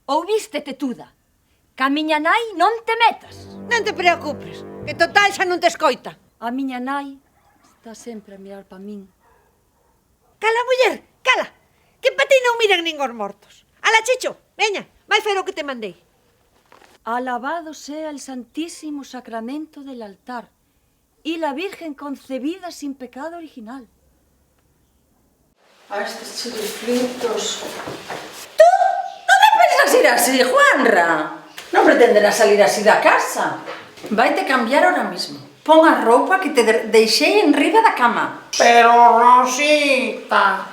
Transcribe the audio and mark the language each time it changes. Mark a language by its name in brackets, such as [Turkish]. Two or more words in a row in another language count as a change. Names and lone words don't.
[Galician] Inútil. Ouviste, tetuda? Ca miña nai non te metas. Non te preocupes, que total xa non te escoita. A miña nai está sempre a mirar pa min. Cala, muller, cala, que pa ti non miran nin os mortos. Ala, Chicho, veña, vai fer o que te mandei. [Spanish] Alabado sea el Santísimo Sacramento del altar y la Virgen concebida sin pecado original. [Galician] A estes chiriflitos... Tú non te pensas ir así, Juanra? Non pretenderás salir así da casa. Vaite cambiar [Spanish] ahora mismo. [Galician] Pon a roupa que te deixei enriba da cama. Pero, Rosita...